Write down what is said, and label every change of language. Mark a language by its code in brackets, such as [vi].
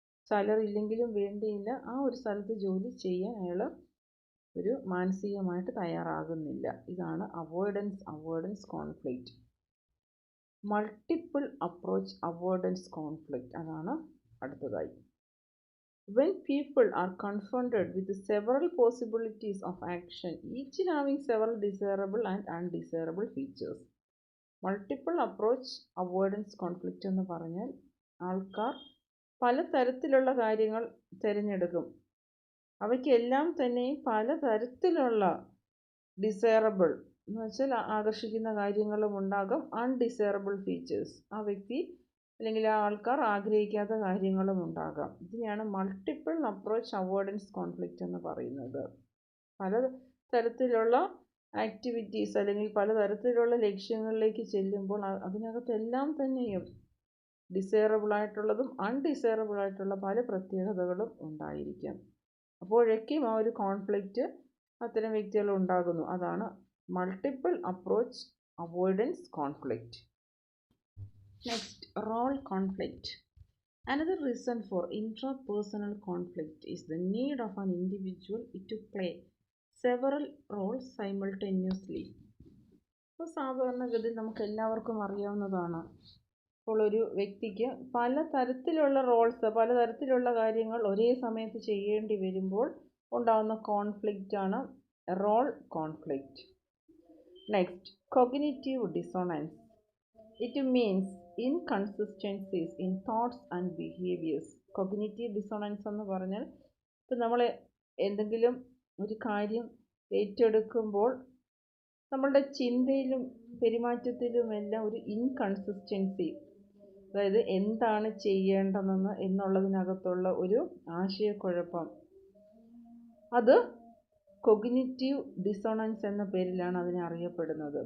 [ml] Salary ഇല്ലെങ്കിലും വേണ്ടിയില്ല, ആ ഒരു സ്ഥലത്ത് ജോലി ചെയ്യാൻ അയാൾ ഒരു മാനസികമായിട്ട് തയ്യാറാകുന്നില്ല. ഇതാണ് avoidance conflict. Multiple approach avoidance conflict, അതാണ് അടുത്തതായി. When people are confronted with several possibilities of action, each having several desirable and undesirable features. Multiple approach avoidance conflict എന്ന് പറഞ്ഞാൽ ആൾക്കാർ പലതരത്തിലുള്ള കാര്യങ്ങൾ തിരഞ്ഞെടുക്കും. അവയ്ക്കെല്ലാം തന്നെയും പലതരത്തിലുള്ള ഡിസൈറബിൾ എന്ന് വെച്ചാൽ ആകർഷിക്കുന്ന കാര്യങ്ങളും ഉണ്ടാകും, അൺഡിസൈറബിൾ ഫീച്ചേഴ്സ്, ആ വ്യക്തി അല്ലെങ്കിൽ ആ ആൾക്കാർ ആഗ്രഹിക്കാത്ത കാര്യങ്ങളും ഉണ്ടാകാം. ഇതിനെയാണ് മൾട്ടിപ്പിൾ അപ്രോച്ച് അവോയ്ഡൻസ് കോൺഫ്ലിക്റ്റ് എന്ന് പറയുന്നത്. പല തരത്തിലുള്ള ആക്ടിവിറ്റീസ് അല്ലെങ്കിൽ പലതരത്തിലുള്ള ലക്ഷ്യങ്ങളിലേക്ക് ചെല്ലുമ്പോൾ അതിനകത്തെല്ലാം തന്നെയും ഡിസൈറബിൾ ആയിട്ടുള്ളതും അൺഡിസൈറബിൾ ആയിട്ടുള്ള പല പ്രത്യേകതകളും ഉണ്ടായിരിക്കാം. അപ്പോഴൊക്കെയും ആ ഒരു കോൺഫ്ലിക്റ്റ് അത്തരം വ്യക്തികൾ ഉണ്ടാകുന്നു. അതാണ് multiple approach avoidance conflict. [en] Next, role conflict. Another reason for intrapersonal conflict is the need of an individual to play several roles simultaneously. [ml] ഇപ്പോൾ സാധാരണഗതിയിൽ നമുക്ക് എല്ലാവർക്കും അറിയാവുന്നതാണ്, ഇപ്പോൾ ഒരു വ്യക്തിക്ക് പലതരത്തിലുള്ള റോൾസ്, പലതരത്തിലുള്ള കാര്യങ്ങൾ ഒരേ സമയത്ത് ചെയ്യേണ്ടി വരുമ്പോൾ ഉണ്ടാകുന്ന കോൺഫ്ലിക്റ്റാണ് role conflict. [en] Next, cognitive dissonance. It means inconsistencies in thoughts and behaviors. [ml] Cognitive dissonance എന്ന് പറഞ്ഞാൽ ഇപ്പം നമ്മൾ എന്തെങ്കിലും ഒരു കാര്യം ഏറ്റെടുക്കുമ്പോൾ നമ്മളുടെ ചിന്തയിലും പെരുമാറ്റത്തിലുമെല്ലാം ഒരു ഇൻകൺസിസ്റ്റൻസി, അതായത് എന്താണ് ചെയ്യേണ്ടതെന്ന് എന്നുള്ളതിനകത്തുള്ള ഒരു ആശയക്കുഴപ്പം, അത് കോഗ്നിറ്റീവ് ഡിസോണൻസ് എന്ന പേരിലാണ് അതിനെ അറിയപ്പെടുന്നത്.